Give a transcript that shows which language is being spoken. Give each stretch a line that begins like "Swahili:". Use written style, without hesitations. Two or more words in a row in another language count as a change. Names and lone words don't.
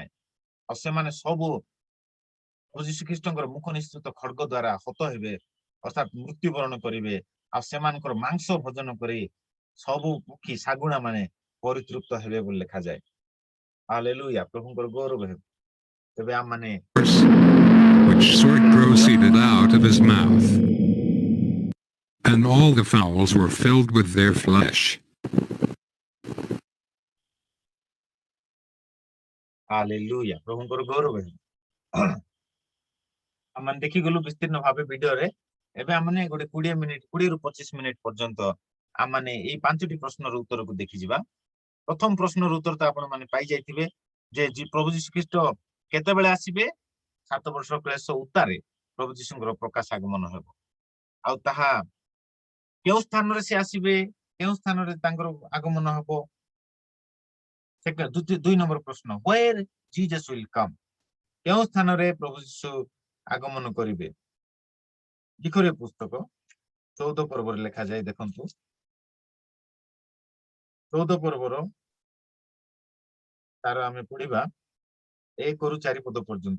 Odia: ଆଉ ସେମାନେ ସବୁ ଯୀଶୁ ଖ୍ରୀଷ୍ଟଙ୍କର ମୁଖ ନିଶ୍ଚିତ ଖଡ୍ଗ ଦ୍ୱାରା ହତ ହେବେ ଅର୍ଥାତ୍ ମୃତ୍ୟୁବରଣ କରିବେ। ଆଉ ସେମାନଙ୍କର ମାଂସ ଭୋଜନ କରି ସବୁ ପକ୍ଷୀ ଶାଗୁଣା ମାନେ ପରିତୃପ୍ତ ହେବେ ବୋଲି ଲେଖାଯାଏ। ହାଲେଲୁୟା, ପ୍ରଭୁଙ୍କର ଗୌରବ ହେବ। ତେବେ ଆମମାନେ
English: Which sword proceeded out of his mouth. And all the fowls were filled with their flesh.
Odia: ହାଲେଲୁୟା, ପ୍ରଭୁଙ୍କର ଗୌରବ ହେବ। ଆମେ ଦେଖିଗଲୁ ବିସ୍ତୀର୍ଣ୍ଣ ଭାବେ ଭିଡିଓରେ। ଏବେ ଆମେ ଗୋଟେ 20 ରୁ 25 ମିନିଟ୍ ପର୍ଯ୍ୟନ୍ତ ଆମେ ଏଇ 5ଟି ପ୍ରଶ୍ନର ଉତ୍ତରକୁ ଦେଖିଯିବା। ପ୍ରଥମ ପ୍ରଶ୍ନର ଉତ୍ତର ତ ଆପଣ ମାନେ ପାଇଯାଇଥିବେ ଯେ ପ୍ରଭୁ ଯୀଶୁ ଖ୍ରୀଷ୍ଟ କେତେବେଳେ ଆସିବେ? 7 ବର୍ଷ କ୍ଲେଶ ଉତ୍ତାରେ ପ୍ରଭୁ ଯୀଶୁଙ୍କର ପ୍ରକାଶ ଆଗମନ ହେବ। ଆଉ ତାହା କେଉଁ ସ୍ଥାନରେ ସେ ଆସିବେ, କେଉଁ ସ୍ଥାନରେ ତାଙ୍କର ଆଗମନ ହେବ? 2 ନମ୍ବର ପ୍ରଶ୍ନ,
English: where Jesus will come?
Odia: କେଉଁ ସ୍ଥାନରେ ପ୍ରଭୁ ଯୀଶୁ ଆଗମନ କରିବେ? ଜିକରିୟ ପୁସ୍ତକ 14 ପର୍ବରେ ଲେଖାଯାଏ। ଦେଖନ୍ତୁ 14 ପର୍ବର ତାର ଆମେ ପଢିବା 1 ରୁ 4 ପଦ ପର୍ଯ୍ୟନ୍ତ।